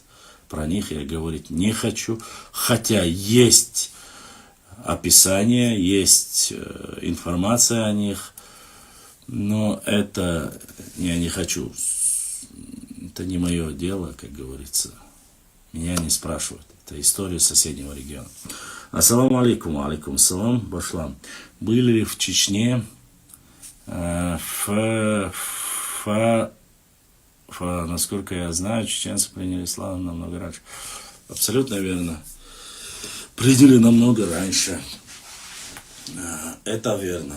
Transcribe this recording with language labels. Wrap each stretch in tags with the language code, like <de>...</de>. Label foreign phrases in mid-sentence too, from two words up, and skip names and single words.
<ru>Про них я говорить не хочу, хотя есть описание, есть информация о них, но это я не хочу, это не мое дело, как говорится, меня не спрашивают, это история соседнего региона.</ru> <ar>السلام عليكم، عليكم سلام, башлам.</ar> <ru>Были ли в Чечне насколько я знаю, чеченцы приняли ислам намного раньше. Абсолютно верно. Приняли намного раньше. Это верно.</ru>